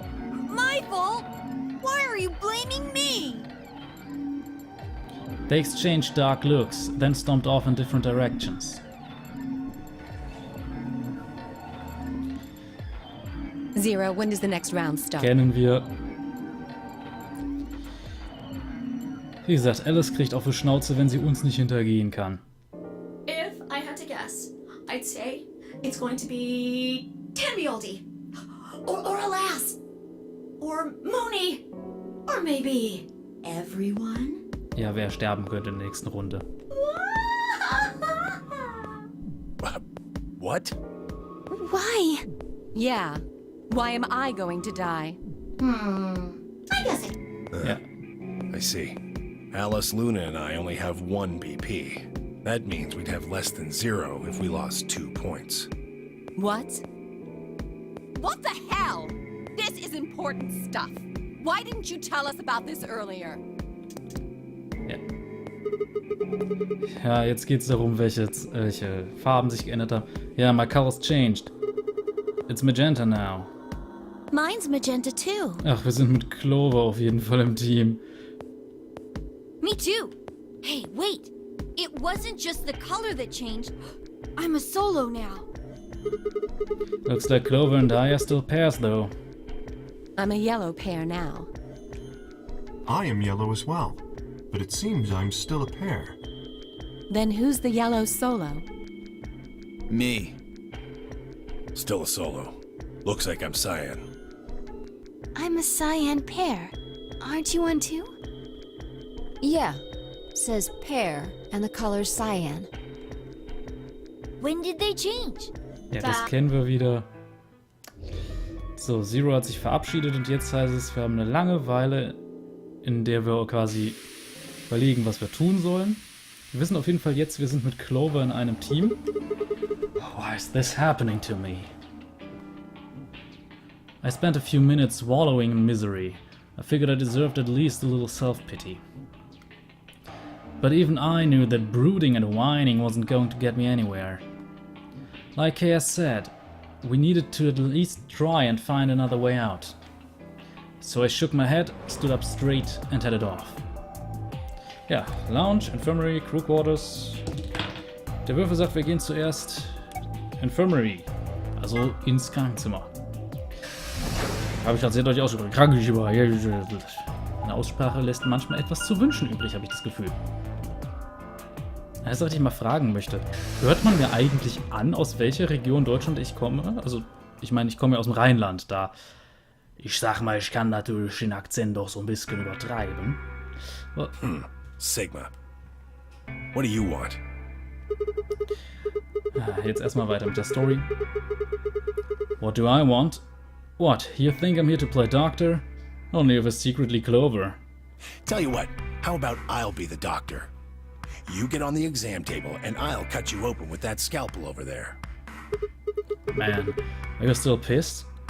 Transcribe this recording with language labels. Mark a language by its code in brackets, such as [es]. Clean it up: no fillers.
[en] My fault? Why are you blaming me? They exchanged dark looks, then stomped off in different directions. Zero, when does the next round start? [de] Kennen wir. Wie gesagt, Alice kriegt auf die Schnauze, wenn sie uns nicht hintergehen kann. [en] If I had to guess, I'd say it's going to be Tanbioldi, or Alas, or Mooney, or maybe everyone. [de] Ja, wer sterben könnte in der nächsten Runde. [en] What? Why? Yeah. Why am I going to die? I guess it. [de] Ja. [en] I see. Alice, Luna, and I only have 1 BP. That means we'd have less than 0 if we lost 2 points. What? What the hell? This is important stuff. Why didn't you tell us about this earlier? [de] Ja, jetzt geht's darum, welche Farben sich geändert haben. Ja, [en] my color's changed. It's magenta now. Mine's magenta too. [de] Ach, wir sind mit Clover auf jeden Fall im Team. [en] Me too. Hey, wait. It wasn't just the color that changed. I'm a solo now. Looks like Clover and I are still pairs, though. I'm a yellow pair now. I am yellow as well, but it seems I'm still a pair. Then who's the yellow solo? Me. Still a solo. Looks like I'm cyan. I'm a cyan pair. Aren't you one too? Yeah. Says pair, and the color's cyan. When did they change? [de] Ja, das kennen wir wieder. So, Zero hat sich verabschiedet und jetzt heißt es, wir haben eine lange Weile, in der wir quasi überlegen, was wir tun sollen. Wir wissen auf jeden Fall jetzt, wir sind mit Clover in einem Team. [en] Why is this happening to me? I spent a few minutes wallowing in misery. I figured I deserved at least a little self-pity. But even I knew that brooding and whining wasn't going to get me anywhere. Like Kaya said, we needed to at least try and find another way out. So I shook my head, stood up straight and headed off. [de] Ja, Lounge, Infirmary, Crew Quarters. Der Würfel sagt, wir gehen zuerst Infirmary, also ins Krankenzimmer. Habe ich gerade sehr deutlich ausgesprochen. Krankenzimmer. Meine Aussprache lässt manchmal etwas zu wünschen übrig, habe ich das Gefühl. Das, was ich mal fragen möchte. Hört man mir eigentlich an, aus welcher Region Deutschland ich komme? Also, ich meine, ich komme ja aus dem Rheinland, da. Ich sag mal, ich kann natürlich den Akzent doch so ein bisschen übertreiben. [en] Sigma. What do you want? [de] Jetzt erstmal weiter mit der Story. [en] What do I want? What, you think I'm here to play doctor? Only if it's secretly Clover. Tell you what, how about I'll be the doctor? You get on the exam table and I'll cut you open with that scalpel over there. Man, are you still pissed?